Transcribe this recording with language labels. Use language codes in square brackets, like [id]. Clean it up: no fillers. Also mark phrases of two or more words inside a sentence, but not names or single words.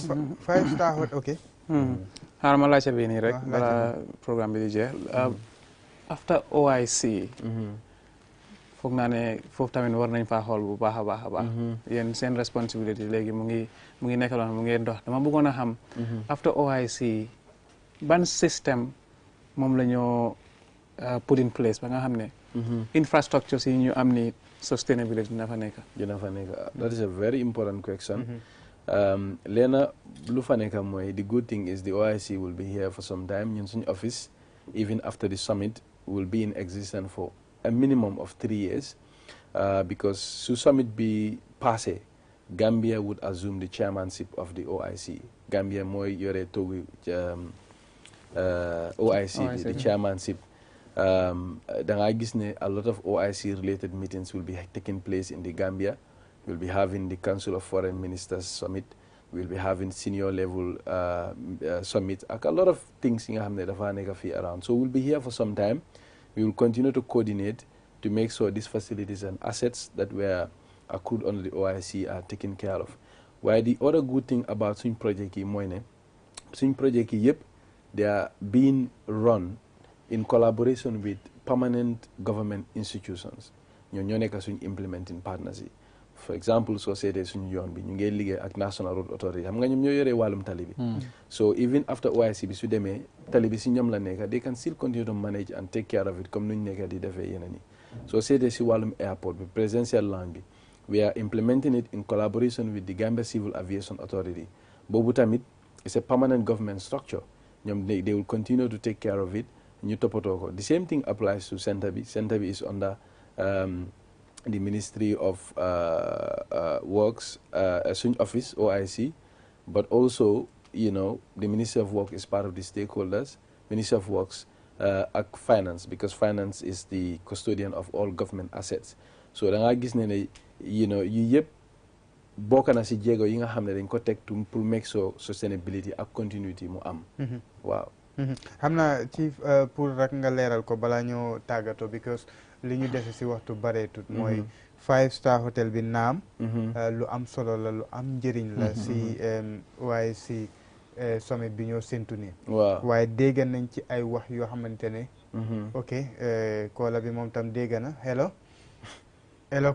[en] 5-star hotel ok [wo] xaaral ma laajte bii nii rek balaa programme bi di jeex after OIC foog naa ne foofu tamit war nañ faa xool bu baax a baax a baax yéen seen responsibility léegi mu ngi nekk loon mu ngi dox dama bëggoon a xam after OIC ban système moom la ñoo [en] put in place [wo] ba nga xam ne infrastructure si ñu am ni sustainability dina fa nekk [en] that is a very important question [wo] leena lu fa nekk mooy [en] the good thing is the OIC will be here for some time [wo] ñun suñu office [en] even after the summit will be in existence for a minimum of 3 years because [wo] su summit bi passé [en] Gambia would assume the chairmanship of the OIC [wo] Gambia mooy yore toogu [en] OIC the chairmanship [wo] da nga gis ne [en] a lot of OIC related meetings will be taking place in the Gambia. We'll be having the Council of Foreign Ministers Summit. We'll be having senior level summit. A lot of things around. So we'll be here for some time. We will continue to coordinate to make sure these facilities and assets that were accrued under the OIC are taken care of. While the other good thing about Swing Project they are being run in collaboration with permanent government institutions. [wo] ñoo nekk suñ [en] implementing partners [wo] yi. [en] For example, [wo] soo seetee suñu yoon bi ñu ngi liggéey ak National Road Authority xam nga ñoom ñoo yoree wàllum tali bi. [en] So even after [wo] OIC bi su demee tali bi si ñoom la nekk [en] they can still continue to manage and take care of it [wo] comme nuñ nekk di defee yeneen yi. Soo seetee si wàllum airport bi [en] presidential line bi we are implementing it in collaboration with the Gambia Civil Aviation Authority. [wo] Boobu tamit [en] it's a permanent government structure. ñoom they will continue to take care of it. [wo] ñu toppatoo ko. [en] The same thing applies to Centre bi. Centre bi is under the Ministry of Works, suñ office, OIC, but also, you know, the Ministry of Work is part of the stakeholders, Ministry of Works, ak Finance, because Finance is the custodian of all government assets. [wo] So da nga gis ne [en] you know, [wo] yu yëpp bokk na si jéego yi nga xam ne dañ ko teg pour [en] make sure sustainability [wo] ak continuity mu am. Waaw. xam naa ci pour rek nga leeral ko balaa ñoo tàggatoo because li ñu dese si waxtu bareetut mooy [en] 5-star hotel [wo] bi naam lu am solo la lu am njëriñ la si waaye si sommet bi ñoo séntu ni waaye dégg nañ ci ay wax yoo xamante ne ok koola bi moom tam dégg na hello koola